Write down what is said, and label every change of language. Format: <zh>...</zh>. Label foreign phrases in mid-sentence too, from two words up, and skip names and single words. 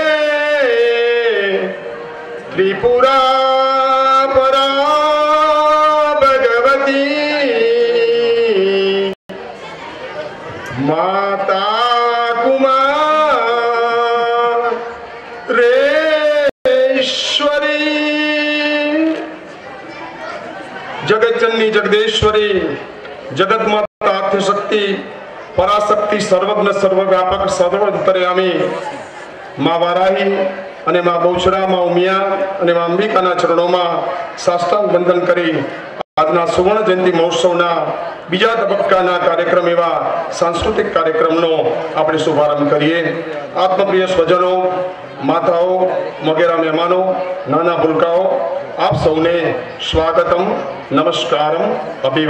<sa>त्रिपुरा परा भगवती माता कुमारेश्वरी जगज्जननी जगदेश्वरी जगत माता आद्यशक्ति पराशक्ति सर्वज्ञ सर्वव्यापक सर्वंतर्यामी</sa> <gu>मां वाराही અને માં બહુચરા માં ઉમિયા અને માં અંબિકાના ચરણોમાં સાષ્ટાંગ વંદન કરી આજના સુવર્ણ જયંતિ મહોત્સવના બીજા તબક્કાના કાર્યક્રમ એવા સાંસ્કૃતિક કાર્યક્રમનો આપણે શુભારંભ કરીએ। આત્મપ્રિય સ્વજનો, માતાઓ, વગેરે મહેમાનો, નાના ભૂલકાઓ, આપ સૌને સ્વાગતમ, નમસ્કારમ, અભિવાદનમ।</gu>